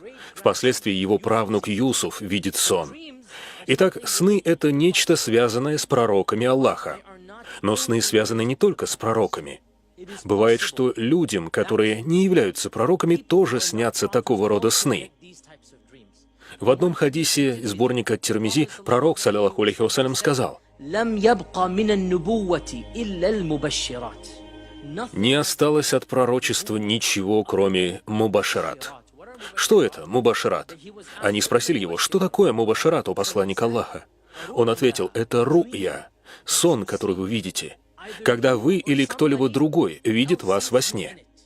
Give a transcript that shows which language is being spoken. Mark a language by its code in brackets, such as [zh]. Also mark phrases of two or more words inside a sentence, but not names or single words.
[ru] Впоследствии его правнук Юсуф видит сон. Итак, сны — это нечто, связанное с пророками Аллаха. Но сны связаны не только с пророками. Бывает, что людям, которые не являются пророками, тоже снятся такого рода сны. В одном хадисе сборника Тирмизи пророк, [ar] صلى الله عليه وسلم, [ru] сказал: «Не осталось от пророчества ничего, кроме мубашират». Что это мубашират? Они спросили его, что такое мубашират, о посланник Аллаха? Он ответил: это ру'я, сон, который вы видите, когда вы или кто-либо другой видит вас во сне.